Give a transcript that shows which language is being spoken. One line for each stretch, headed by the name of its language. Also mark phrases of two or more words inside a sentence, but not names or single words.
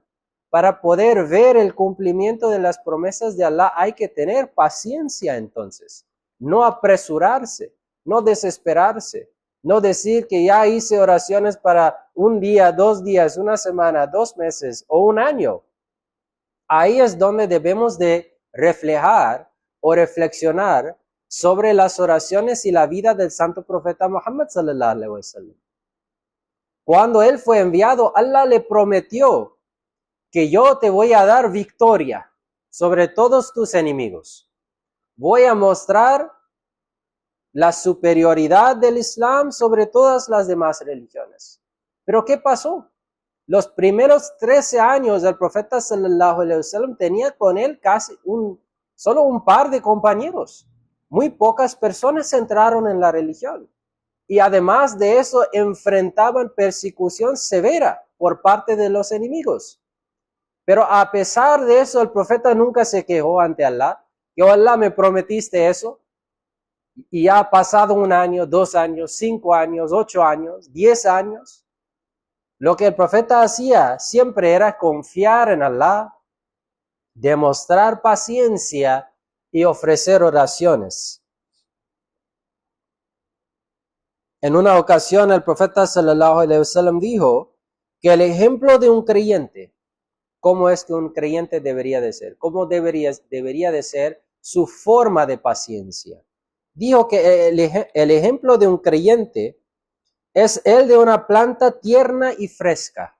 Spanish: Para poder ver el cumplimiento de las promesas de Allah hay que tener paciencia entonces, no apresurarse, no desesperarse, no decir que ya hice oraciones para un día, 2 días, una semana, 2 meses o un año. Ahí es donde debemos de reflejar o reflexionar sobre las oraciones y la vida del santo profeta Muhammad
Arabic: صلى الله عليه وسلم.
Spanish: Cuando él fue enviado, Allah le prometió que yo te voy a dar victoria sobre todos tus enemigos. Voy a mostrar la superioridad del Islam sobre todas las demás religiones. Pero ¿qué pasó? Los primeros 13 años del profeta
Arabic: صلى الله عليه وسلم
Spanish: tenía con él solo un par de compañeros. Muy pocas personas entraron en la religión. Y además de eso, enfrentaban persecución severa por parte de los enemigos. Pero a pesar de eso, el profeta nunca se quejó ante Allah. Que Allah, me prometiste eso. Y ya ha pasado 1 año, 2 años, 5 años, 8 años, 10 años. Lo que el profeta hacía siempre era confiar en Allah, demostrar paciencia y ofrecer oraciones. En una ocasión el profeta
Arabic: صلى الله عليه وسلم
Spanish: dijo que el ejemplo de un creyente, cómo es que un creyente debería de ser, cómo debería de ser su forma de paciencia. Dijo que el ejemplo de un creyente es el de una planta tierna y fresca.